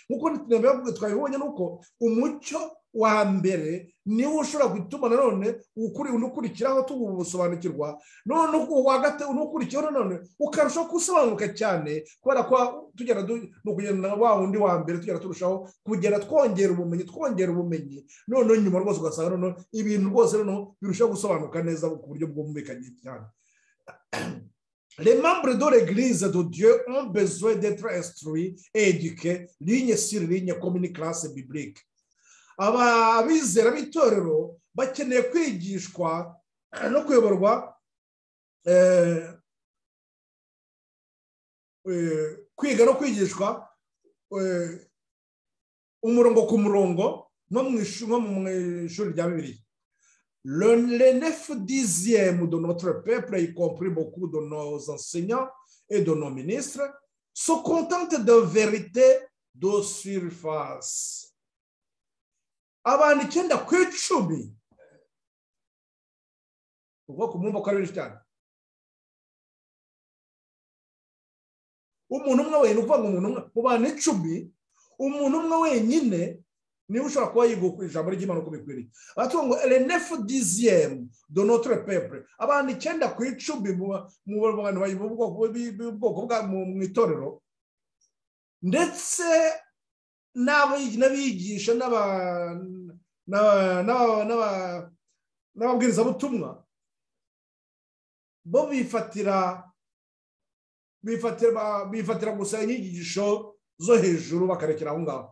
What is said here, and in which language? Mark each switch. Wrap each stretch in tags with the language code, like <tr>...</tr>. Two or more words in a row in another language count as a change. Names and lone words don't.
<rw>Nkuko twabibonye nuko umucyo wa mbere niwo ushobora gutuma none ukurikiraho tubusobanukirwa, none ukurikiraho none ukarushaho gusobanuka cyane, kubera ko tugera no kugenda wa wundi wa mbere tugera turushaho kugera twongera ubumenyi, none nyuma rwose ugasanga none ibintu rwose none birushaho gusobanuka neza ku buryo bwumvikanye cyane.</rw> <fr>Les membres de l'Église de Dieu ont besoin d'être instruits et éduqués, ligne sur ligne, comme une classe biblique.</fr> <rw>Abizera b'itorero bakeneye kwigishwa no kuyoborwa, kwiga no kwigishwa umurongo ku murongo, nko mu ishuri rya Bibiliya.</rw> <fr>les 9/10 de notre peuple, y compris beaucoup de nos enseignants et de nos ministres, se contentent de vérité de surface.</fr> <rw>Abantu 9 ku 10 ubwo kumumva ko ari benshi cyane. Umuntu umwe wenyine uvuga ngo umuntu umwe mu bantu 10 umuntu umwe wenyine niwe ushobora kuba yiga ku ijambo ry'Imana uko bikwiriye. Batuvuga ngo</rw> <fr>les 9/10 de notre peuple,</fr> <rw>abantu 9 ku 10 mu bantu b'ubwoko bwa mu itorero, ndetse n'abigisha n'ababwirizabutumwa bo bifatira gusa inyigisho zo hejuru bakarekera aho ngaho.</rw>